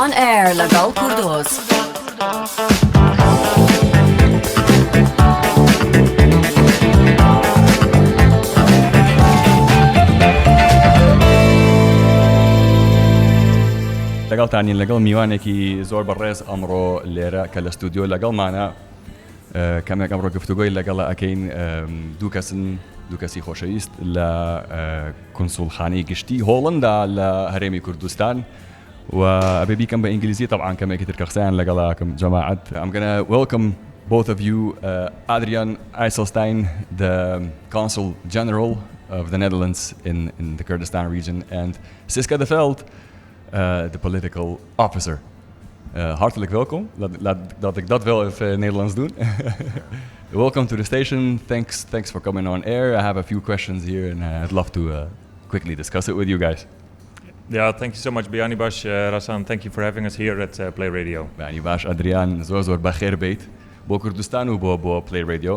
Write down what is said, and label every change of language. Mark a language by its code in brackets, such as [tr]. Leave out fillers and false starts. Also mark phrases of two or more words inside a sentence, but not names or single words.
[ckb] air legal Kurdoz. لەگەڵ تانین لەگەڵ میوانێکی زۆر بەڕێز ئەمڕۆ لێرە کە لە ستودیۆ لەگەڵمانە کەمێک ئەمڕۆ گفتوگۆی لەگەڵ ئەکەین دوو کەسی خۆشەویست لە کنسولخانەی گشتی هۆڵندا لە هەرێمی کوردستان و ئەبێ بیکەم بە ئینگلیزی طبعاً کەمێکی تر کە قسەیان لەگەڵاکەم جەماعەت. [en] I'm gonna welcome both of you, Adriaan IJsselstein, the Consul General of the Netherlands in the Kurdistan region, and Siska de Veld, the political officer. [nl] Hartelijk welkom. Dat ik dat wel even Nederlands doen. [en] Welcome to the station. Thanks for coming on air. I have a few questions here and I'd love to quickly discuss it with you guys. Yeah, thank you so much, Bianibash, Rassan. Thank you for having us here at Play Radio. [ckb] Bianibash, Adrian, zor bakher beit. Bo Kurdistan bo Play Radio.